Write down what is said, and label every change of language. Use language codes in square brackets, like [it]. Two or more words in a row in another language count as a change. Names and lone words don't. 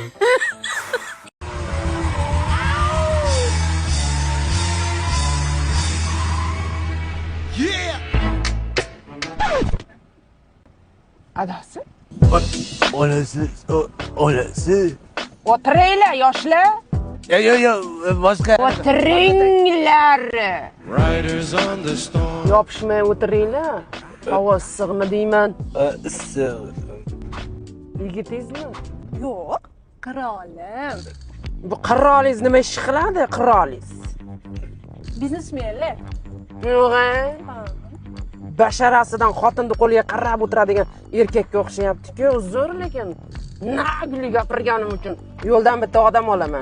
[uz] Adasi? Onasi. O'tiringlar, yoshlar. Yo, boshqa. O'tiringlar. [en] Riders on the storm. [uz] Yopishmay o'tiringlar. Havo issiqmi deyman. Yigitingizmi? Yo'q, qirolim. Bu qirolingiz nima ish qiladi, qirolingiz? Biznesmenlar. Yo'q. Basharasidan xotinni qo'liga qarab o'tiradigan erkakka o'xshayapti-ku, uzr lekin nagli gapirganim uchun yo'ldan bitta odam olaman.